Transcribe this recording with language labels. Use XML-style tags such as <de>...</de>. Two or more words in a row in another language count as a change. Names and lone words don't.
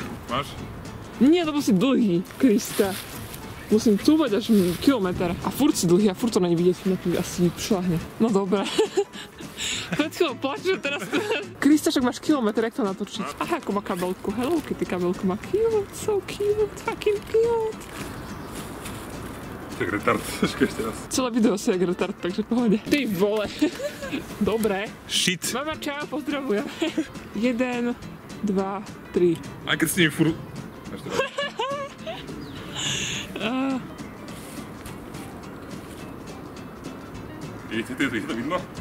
<sk>Máš? Nie, lebo si dlhý, Krista. Musím cúvať až kilometr. A furt si dlhý a furt to není vidieť, no tu asi šľahne. No dobré. Pred chvíľou plačeš, teraz to... Krista, však máš kilometr, jak to natočiť? Aha, ako má kabelku. Hello Kitty kabelku má</sk> <en>cute, so cute, fucking cute.</en> <sk>Tak retard, ešte raz. Celé video si jak retard, takže pohode.</sk> <cs>Ty vole.</cs> <sk>Dobre. Shit. Mama, čau, pozdravujem. 1, 2, 3. Aj keď s nimi furt... Je to vidno?</sk>